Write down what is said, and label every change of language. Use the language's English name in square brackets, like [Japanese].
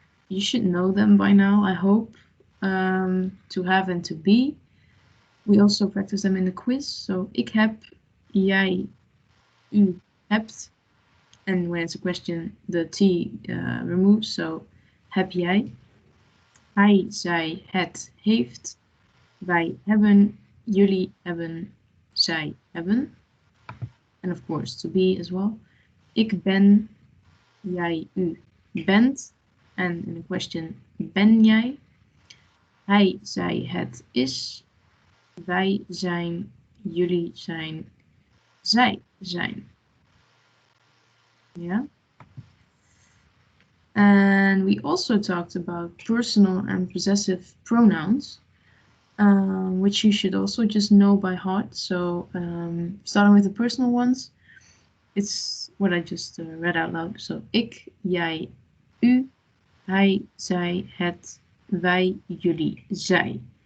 [English] You should know them by now, I hope. To have and to be. We also practice them in the quiz. So [Dutch] ik heb, jij, u hebt. [English] And when it's a question, the T removes. [Dutch] So heb jij. Hij, zij, het, heeft. Wij hebben, jullie hebben, zij hebben. [English] And of course, to be as well. [Dutch] Ik ben, jij, u bent. [English] And in the question, [Dutch] ben jij? Hij, zij, het is. Wij zijn, jullie zijn, zij zijn. Yeah. [English] And we also talked about personal and possessive pronouns, which you should also just know by heart. So starting with the personal ones, it's what I just read out loud. [Dutch] So ik, jij, u, hij, zij, het, wij, jullie, zij.